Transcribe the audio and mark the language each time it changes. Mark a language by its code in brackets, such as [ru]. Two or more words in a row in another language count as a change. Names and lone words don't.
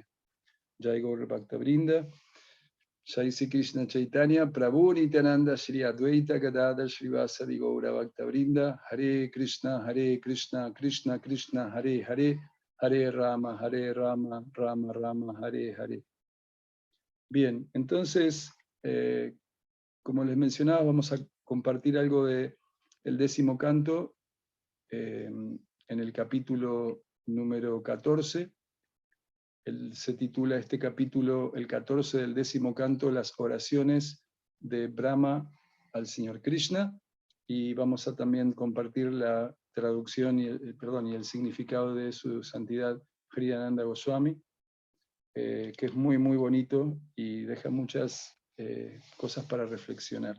[sa] Jai Gaura Bhakta Brinda. Jai Sri Krishna Chaitanya, Prabhu Nityananda, Shri Advaita Gadadhar, Srivasadi Gaura Bhakta Brinda, Hare Krishna, Krishna Krishna, Hare Hare, Hare Rama, Rama Rama, Hare Hare. [es] Bien, entonces, como les mencionaba, vamos a compartir algo del 10º canto en el capítulo número 14. Se titula este capítulo, el 14 del 10º canto, las oraciones de Brahma al Señor Krishna, y vamos a también compartir la traducción y el significado de su santidad Hridayananda Goswami, que es muy muy bonito y deja muchas cosas para reflexionar.